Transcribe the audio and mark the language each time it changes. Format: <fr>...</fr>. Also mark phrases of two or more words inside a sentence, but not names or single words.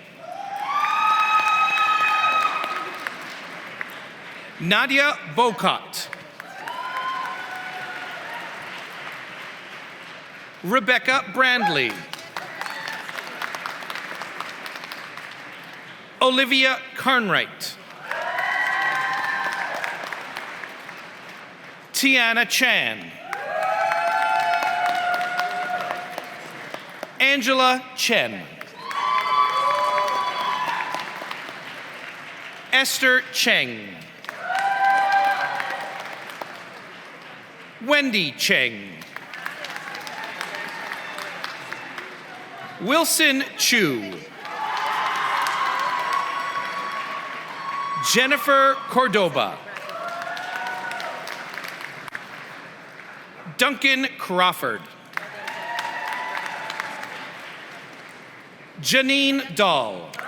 <en>Nadia Bocott. Rebecca Brandley. Olivia Carnwright. Tiana Chan. Angela Chen. Esther Cheng. Wendy Cheng. Wilson Chu. Jennifer Cordoba. Duncan Crawford. Janine Dahl.</en>